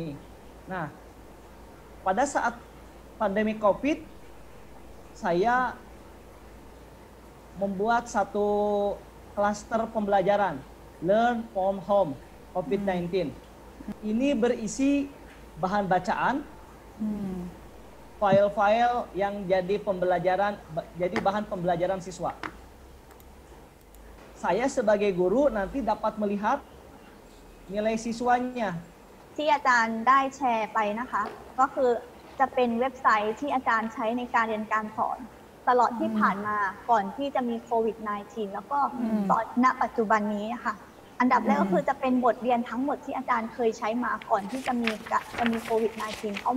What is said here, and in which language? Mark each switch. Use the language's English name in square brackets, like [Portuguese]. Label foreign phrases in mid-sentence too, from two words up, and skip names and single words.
[Indonesian] Nah, pada saat pandemi COVID, saya membuat satu klaster pembelajaran, Learn from Home COVID-19. Ini berisi bahan bacaan, อืม file-file yang jadi bahan pembelajaran siswa. Saya sebagai guru nanti dapat melihat nilai siswanya. [Thai] ที่อาจารย์ได้แชร์ไปนะคะ ก็คือจะเป็นเว็บไซต์ที่อาจารย์ใช้ในการเรียนการสอนตลอดที่ผ่านมาก่อนที่จะมีโควิด -19 แล้วก็ต อนณปัจจุบันนี้นะคะอันดับแรกก็คือจะเป็นบทเรียนทั้งหมดที่อาจารย์เคยใช้มาก่อนที่จะมีโควิด -19 เข้า